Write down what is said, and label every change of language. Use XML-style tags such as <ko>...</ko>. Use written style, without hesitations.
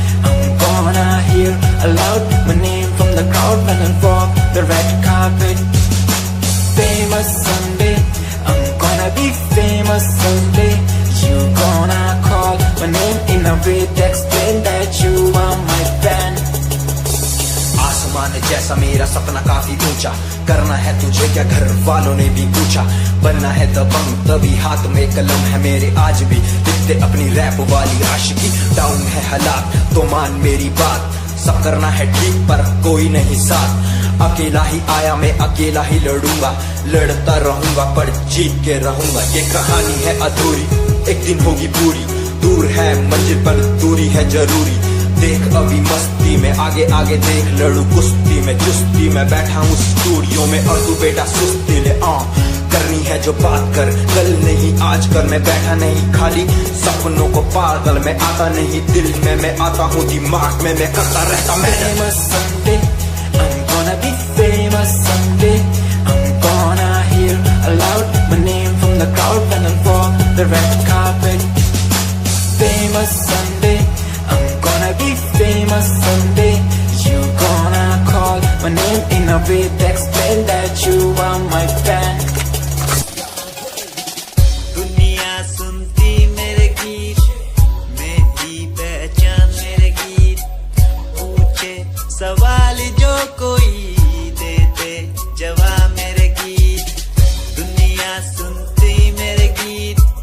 <en>I'm gonna hear aloud my name from the crowd when I walk the red carpet. Famous someday, I'm gonna be famous someday. You gonna call my name in a way to explain that you are my fan.</en> <hi>आसमान जैसा मेरा सपना काफी ऊंचा, करना है तुझे क्या घर वालों ने भी पूछा। बनना है दबंग तभी हाथ में कलम है मेरे, आज भी लिखते अपनी रैप वाली आशिकी। डाउन है हालात तो मान मेरी बात, सब करना है ठीक पर कोई नहीं साथ। अकेला ही आया मैं अकेला ही लड़ूंगा, लड़ता रहूंगा पर जीत के रहूंगा। ये कहानी है अधूरी, एक दिन होगी पूरी। दूर है मंजिल पर दूरी है जरूरी। देख अभी मस्ती में आगे आगे देख, लड़ू कुश्ती में चुस्ती में बैठा हूँ स्टूडियो में। और तू बेटा सुस्ती ले करनी है जो बात कर, कल नहीं आज कर। मैं बैठा नहीं खाली सपनों को पागल, मैं आता नहीं दिल में, मैं आता हूँ दिमाग में, मैं करता रहता मैं।</hi> <en>Famous someday, I'm gonna be famous someday. I'm gonna hear aloud my name from the crowd when I walk the red carpet. Famous someday, I'm gonna be famous someday. You gonna call my name in a way to explain that you are my fan.</en> <hi>दुनिया सुनती मेरे गीत, मेरी पहचान मेरे गीत। पूछे सवाल जो कोई, देते जवाब मेरे गीत। दुनिया सुनती मेरे गीत,</hi>